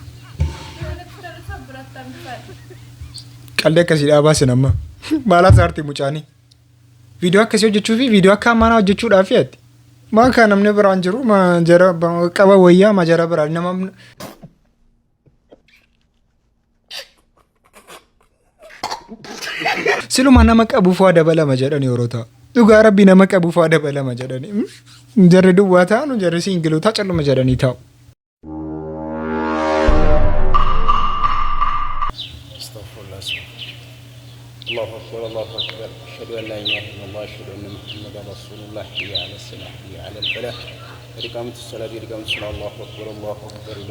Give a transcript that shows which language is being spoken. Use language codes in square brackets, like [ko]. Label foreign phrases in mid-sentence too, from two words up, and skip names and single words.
[om] Qallee akkasii dhaabaasin amma maalaas aartii mucaanii viidiyoo akkasii hojjechuu fi viidiyoo akka ammaanaa hojjechuudhaaf yaaddi maa kaa namni biraan jiru jara qaba wayyaa maa jara biraan nama siluma nama qabuuf waa dabalama jedhani yeroo ta'a dhugaa rabbii nama qabuuf waa dabalama jedhani jarri duwwaa ta'anu jarri siingilootaa calluma jedhanii taa'u. [ar] الله أكبر الله أكبر أشهد أن لا إله إلا الله أشهد أن محمدا رسول الله حي على الصلاة حي على الفلاح قد قامت الصلاة قد قامت الصلاة الله أكبر الله أكبر